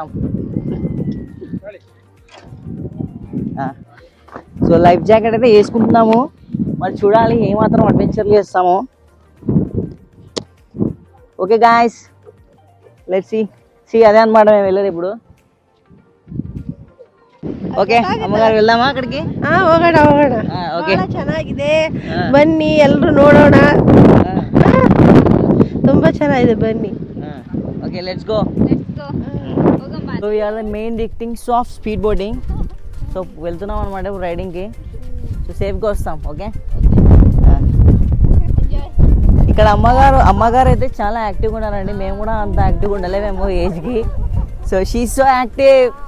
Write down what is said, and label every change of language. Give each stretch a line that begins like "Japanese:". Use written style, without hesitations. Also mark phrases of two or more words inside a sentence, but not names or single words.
Telugu: సో లైఫ్ జాకెట్ అయితే వేసుకుంటున్నాము, మరి చూడాలి ఏమాత్రం అడ్వెంచర్లు చేస్తాము.
English: Okay guys, let's see.
Telugu: అదే అనమాట మేము వెళ్ళేది ఇప్పుడు. ఓకే అమ్మగారు వెళ్దామಾ ಅಕ್ಕಡಿಗೆ?
Kannada: ಹೋಗೋಣ ಹೋಗೋಣ. ಓಕೆ, ಚೆನ್ನಾಗಿದೆ, ಬನ್ನಿ ಎಲ್ಲರೂ ನೋಡೋಣ. ತುಂಬಾ ಚೆನ್ನಾಗಿದೆ, ಬನ್ನಿ.
English: Okay, let's go. సో ఇవాళ main thing is of speed boating.
Telugu: సో వెళ్తున్నాం అనమాట రైడింగ్కి. సో సేఫ్గా వస్తాం. ఓకే, ఇక్కడ అమ్మగారు అయితే చాలా యాక్టివ్గా ఉన్నారండి. మేము కూడా అంత యాక్టివ్గా ఉండలేమేమో ఏజ్కి.
English: So she so active.